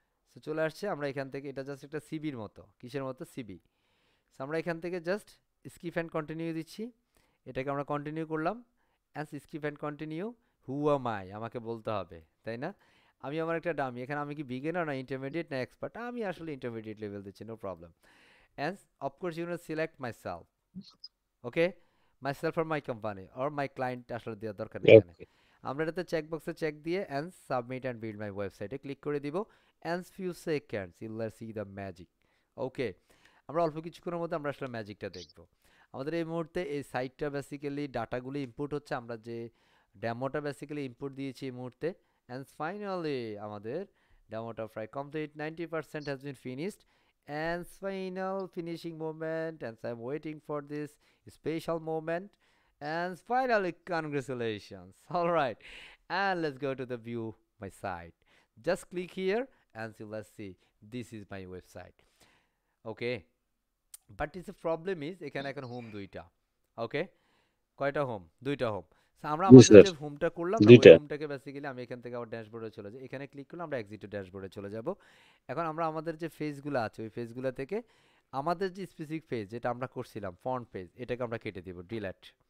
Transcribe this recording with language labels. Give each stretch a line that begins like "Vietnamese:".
Bangla: So চলে আসছে, আমরা এখান থেকে এটা জাস্ট একটা সিবির মতো, কিসের মতো, সিবি। সো আমরা এখান থেকে জাস্ট স্কিপ অ্যান্ড কন্টিনিউ দিচ্ছি, এটাকে আমরা কন্টিনিউ করলাম। And skip and continue,
English: who am I,
Bangla: আমাকে বলতে হবে, তাই না? আমি আমার একটা ডামি, এখানে আমি কি বিগিনার না ইন্টারমিডিয়েট না এক্সপার্ট, আমি আসলে ইন্টারমিডিয়েট লেভেল দিচ্ছি, no problem.
English: And of course you will select myself, okay, myself or my company or my client
Bangla: আসলে দেওয়ার দরকার নেই এখানে। আমরা এটাতে চেক বক্সে চেক দিয়ে
English: and submit and build my website
Bangla: A click করে দিব,
English: and few seconds you will see the magic.
Bangla: Okay, আমরা অল্প কিছুক্ষণের মধ্যে আমরা আসলে ম্যাজিকটা দেখব। আমাদের এই মুহূর্তে এই সাইটটা বেসিক্যালি ডাটাগুলো ইনপুট হচ্ছে, আমরা যে ডেমোটা বেসিক্যালি ইনপুট দিয়েছি এই মুহূর্তে, and finally আমাদের ডেমোটা প্রায় complete,
English: 90% has been finished, and final finishing moment, and I'm waiting for this special moment, and finally congratulations. All right, and let's go to the view my site, just click here and see, let's see, this is my website.
Bangla: Okay,
English: but it's a problem is
Bangla: এখানে এখন home দুইটা, ওকে, কয়টা home, দুইটা home. So, আমরা জি আমাদের sir যে হোমটা করলাম না ওই দুইটা হোমটাকে বেসিক্যালি আমি এখান থেকে আবার ড্যাশবোর্ডে চলে যাই, এখানে ক্লিক করলে আমরা এক্সিট টু ড্যাশবোর্ডে চলে যাব। এখন আমরা আমাদের যে পেজগুলো আছে ওই পেজগুলো থেকে আমাদের যে স্পেসিফিক পেজ যেটা আমরা করছিলাম ফন্ট পেজ এটাকে আমরা কেটে দিব ডিলিট।